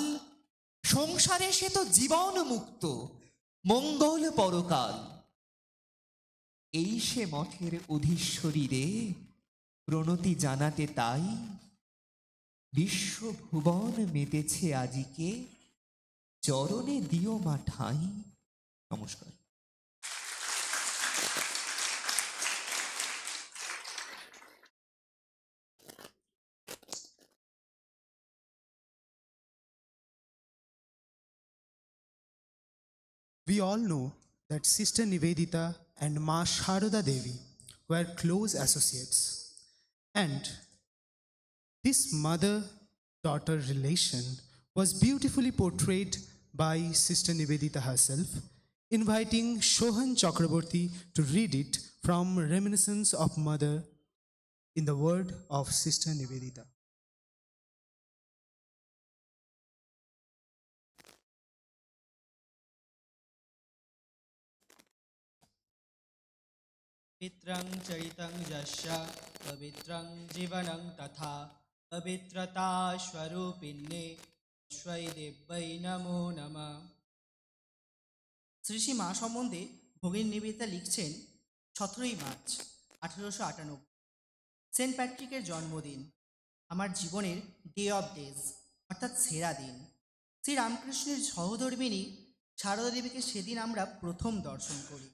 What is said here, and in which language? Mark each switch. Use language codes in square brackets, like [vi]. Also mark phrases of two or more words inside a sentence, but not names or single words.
[bn] সংসারে সে তো জীবন মুক্ত মঙ্গল পরকাল। এই সে মঠের অধীশ্বরী রে প্রণতি জানাতে তাই। বিশ্বভুবন মেতেছে আজিকে চরণে দিও মা ঠাঁই। নমস্কার। [en] We all know that Sister Nivedita and Ma Sharada Devi were close associates. And this mother-daughter relation was beautifully portrayed by Sister Nivedita herself, inviting Shohan Chakraborty to read it from Reminiscence of Mother in the word of Sister Nivedita. [sa] पवित्रं चरितं यस्य पवित्रं जीवनं तथा पवित्रता स्वरूपिण्ये स्वै देव्यै नमो नमः। [bn] শ্রী শ্রী মা সম্বন্ধে ভগিনী নিবেদিতা লিখছেন 17ই মার্চ 1898, সেন্ট প্যাট্রিকের জন্মদিন, আমার জীবনের [en] day of days [bn] অর্থাৎ সেরা দিন। শ্রী রামকৃষ্ণের সহধর্মিণী সারদা দেবীকে সেদিন আমরা প্রথম দর্শন করি।